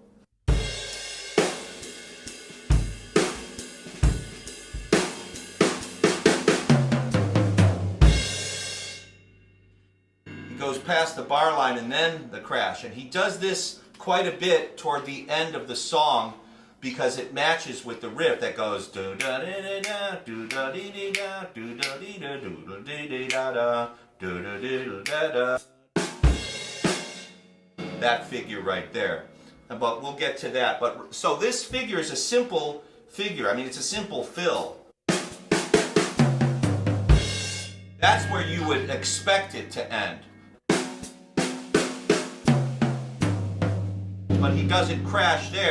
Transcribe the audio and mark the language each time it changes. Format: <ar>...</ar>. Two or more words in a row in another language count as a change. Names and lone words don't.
<en>He goes past the bar line and then the crash. And he does this quite a bit toward the end of the song because it matches with the riff that goes do da da da da do da dee da do da dee da do da da da do da dee da da. That figure right there. But we'll get to that. But so this figure is a simple figure. I mean, it's a simple fill. That's where you would expect it to end. But he doesn't crash there.</en>